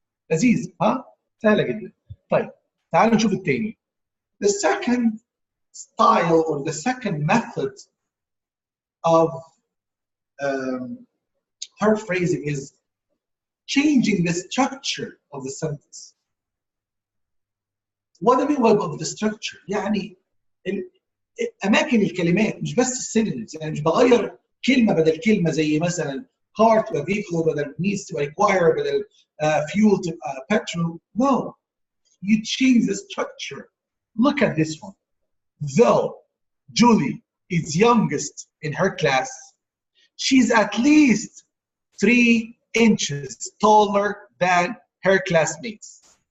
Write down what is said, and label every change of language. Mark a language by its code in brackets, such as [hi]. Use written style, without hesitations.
[ar] لذيذ ها؟ سهلة جدا. طيب تعالوا نشوف التاني. [en] The second style or the second method of paraphrasing is changing the structure of the sentence. What do I mean by the structure؟ [ar] يعني أماكن الكلمات مش بس السينونيمز، يعني مش بغير كلمة بدل كلمة زي مثلا car تبقى vehicle بدل needs تبقى require بدل fuel تبقى petrol. [en] No, you change the structure. Look at this one. Though Julie is youngest in her class, she's at least 3 inches taller than her classmates.